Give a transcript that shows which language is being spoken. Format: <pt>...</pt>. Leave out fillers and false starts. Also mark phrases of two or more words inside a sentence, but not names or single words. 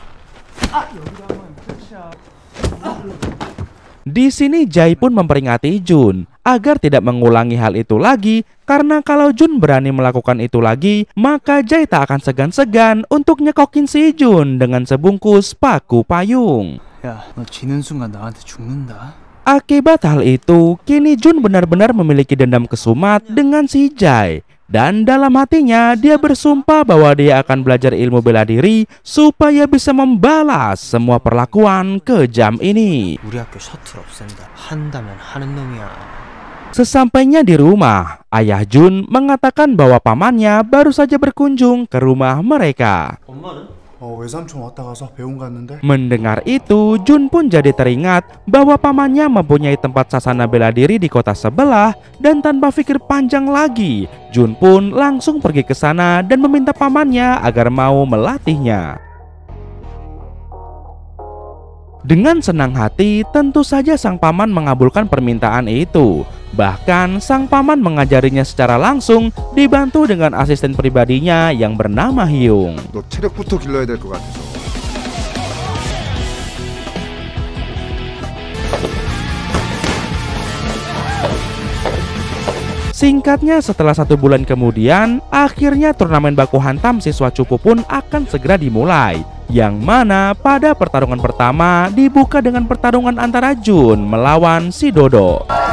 <id>Di sini Jae pun memperingati Jun agar tidak mengulangi hal itu lagi, karena kalau Jun berani melakukan itu lagi, maka Jae tak akan segan-segan untuk nyekokin si Jun dengan sebungkus paku payung.</id> <ko>야, 너 지는 순간 나한테 죽는다.</ko> <id>Akibat hal itu, kini Jun benar-benar memiliki dendam kesumat dengan si Jae. Dan dalam hatinya, dia bersumpah bahwa dia akan belajar ilmu bela diri supaya bisa membalas semua perlakuan kejam ini.</id> <ko>우리 학교 셔틀 없앤다. 한다면 하는 놈이야.</ko> <id>Sesampainya di rumah, ayah Jun mengatakan bahwa pamannya baru saja berkunjung ke rumah mereka.</id> <ko>외삼촌 왔다 가서 배운 갔는데.</ko> <id>Mendengar itu, Jun pun jadi teringat bahwa pamannya mempunyai tempat sasana bela diri di kota sebelah, dan tanpa pikir panjang lagi, Jun pun langsung pergi ke sana dan meminta pamannya agar mau melatihnya. Dengan senang hati, tentu saja sang paman mengabulkan permintaan itu. Bahkan sang paman mengajarinya secara langsung, dibantu dengan asisten pribadinya yang bernama Hyung.</id> <ko>너 체력부터 길러야 될 것 같아서.</ko> <id>Singkatnya, setelah 1 bulan kemudian, akhirnya turnamen baku hantam siswa cupu pun akan segera dimulai. Yang mana pada pertarungan pertama dibuka dengan pertarungan antara Jun melawan si Dodo.</id>